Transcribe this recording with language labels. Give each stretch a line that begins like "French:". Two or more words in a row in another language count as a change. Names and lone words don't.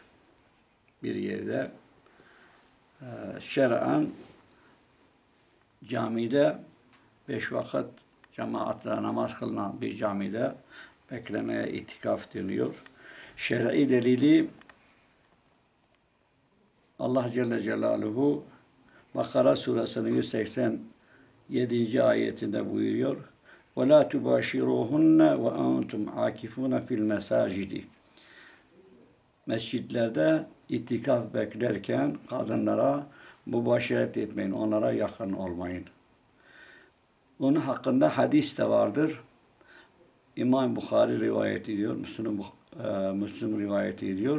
Turkish: Bir yerde şer'an camide 5 vakit cemaatle namaz kılınan bir camide beklemeye itikaf deniyor. Şer'i delili Allah Celle Celaluhu Bakara suresinin 187. ayetinde buyuruyor.
Arabic: وَلَا تُبَاشِرُوهُنَّ وَاَنْتُمْ عَاكِفُونَ فِي الْمَسَاجِدِ
Turkish: Mescidlerde itikaf beklerken kadınlara mübaşeret etmeyin, onlara yakın olmayın. Onun hakkında hadis de vardır. İmam Bukhari rivayet ediyor, Müslüm rivayet ediyor.